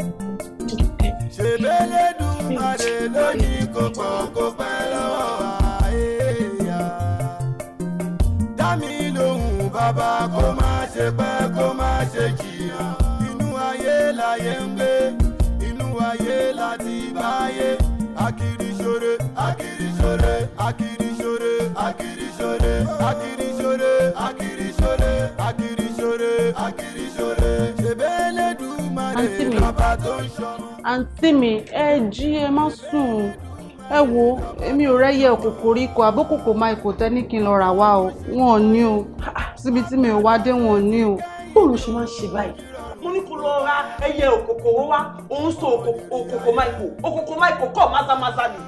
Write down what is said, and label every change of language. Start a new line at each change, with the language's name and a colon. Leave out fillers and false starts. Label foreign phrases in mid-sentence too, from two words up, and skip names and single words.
Yoruba: Ṣèbélédùmarè lónìí kò pọ̀ kó pẹ́ lọ́wọ́ àyà. Dá mi lóhùn bàbá kó má ṣe pẹ́ kó má ṣe jìnnà. Inú ayé láyé ń gbé, inú ayé láti báyé. Akiri ṣore, akiri ṣore, akiri ṣore, akiri ṣore, akiri ṣore, akiri ṣore, akiri ṣore, akiri ṣore. Ṣèbélédùmarè bàbá tó ń ṣọ́. Àǹtí mi, ẹ jí ẹ má sùn. Ẹ wo, èmi ò rẹ́yẹ òkòkòrò ikọ̀ àbókòkò máa ikò tẹ́ ní kí n lọ rà wá o. Wọn ò ní o. Síbi tí mi ò wá dé wọn ò ní o. Bóòlù ṣe máa ń ṣe báyìí. Mo ní kó lọ ra ẹyẹ òkòkòrò wá, òun sọ òkòkò máìkò kọ́ másámásá ni.